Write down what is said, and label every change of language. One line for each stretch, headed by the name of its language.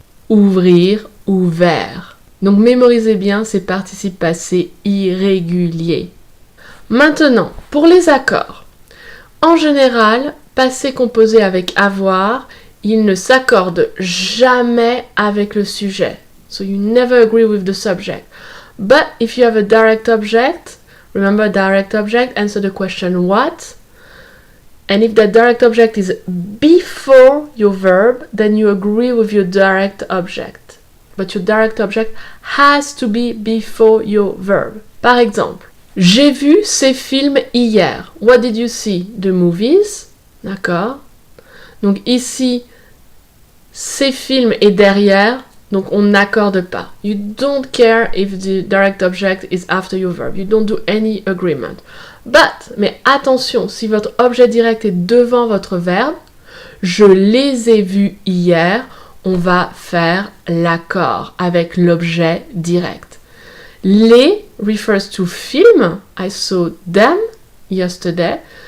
French: Ouvrir, ouvert. Donc mémorisez bien ces participes passés irréguliers. Maintenant, pour les accords. En général, passé composé avec avoir, il ne s'accorde jamais avec le sujet.
English: So you never agree with the subject. But if you have a direct object, remember direct object, answer the question what. And if that direct object is before your verb, then you agree with your direct object. But your direct object has to be before your verb.
French: Par exemple, j'ai vu ces films hier.
English: What did you see? The movies.
French: D'accord. Donc ici, ces films est derrière, donc on n'accorde pas.
English: You don't care if the direct object is after your verb. You don't do any agreement.
French: Mais attention, si votre objet direct est devant votre verbe, je les ai vus hier, on va faire l'accord avec l'objet direct.
English: Les refers to film. I saw them yesterday.